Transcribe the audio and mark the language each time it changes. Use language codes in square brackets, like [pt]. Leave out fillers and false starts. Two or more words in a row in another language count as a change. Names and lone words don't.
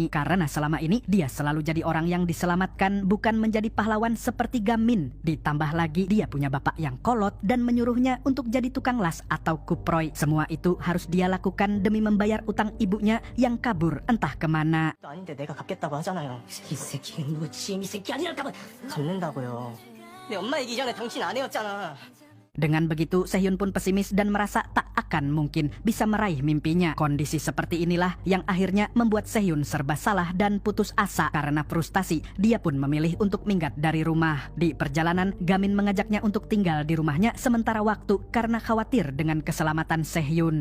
[id] Karena selama ini dia selalu jadi orang yang diselamatkan, bukan menjadi pahlawan seperti Gamin. Ditambah lagi dia punya bapak yang kolot dan menyuruhnya untuk jadi tukang las atau kuproy. Semua itu harus dia lakukan demi membayar utang ibunya yang kabur entah kemana. [ko] 아닌데 내가 갚겠다고 하잖아요. 이 새끼 너 지금 이 새끼 아니랄까봐. 갚는다고요. 내 엄마 이기 전에 당신 아내였잖아. [id] Dengan begitu, Sehyun pun pesimis dan merasa tak akan mungkin bisa meraih mimpinya. Kondisi seperti inilah yang akhirnya membuat Sehyun serba salah dan putus asa. Karena frustasi, dia pun memilih untuk minggat dari rumah. Di perjalanan, Gamin mengajaknya untuk tinggal di rumahnya sementara waktu karena khawatir dengan keselamatan Sehyun.